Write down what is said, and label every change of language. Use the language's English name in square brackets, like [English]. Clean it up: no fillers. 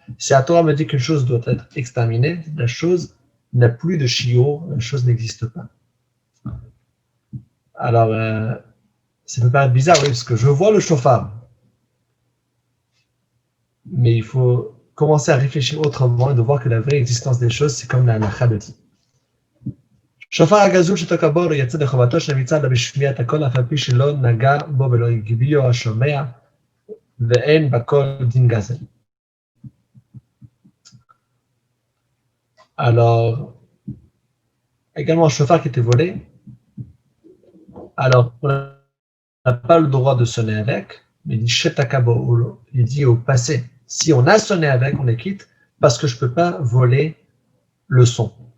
[French] Si la Torah me dit qu'une chose doit être exterminée, la chose n'a plus de shiur, la chose n'existe pas. Alors, ça peut paraître bizarre, oui, parce que je vois le chauffard. Mais il faut commencer à réfléchir autrement et de voir que la vraie existence des choses, c'est comme la halakha le dit. [Hebrew] שופר הגזול שתקבור יצא לחובתו של המצעד בשמיעת הקול אף על פי שלא נגע בו ולא הגביהו השומע ואין בקול דין גזל. [French] Alors, également un chauffard qui était volé. Alors, on n'a pas le droit de sonner avec, mais il dit shetakabo, il dit au passé. Si on a sonné avec, on les quitte parce que je ne peux pas voler le son.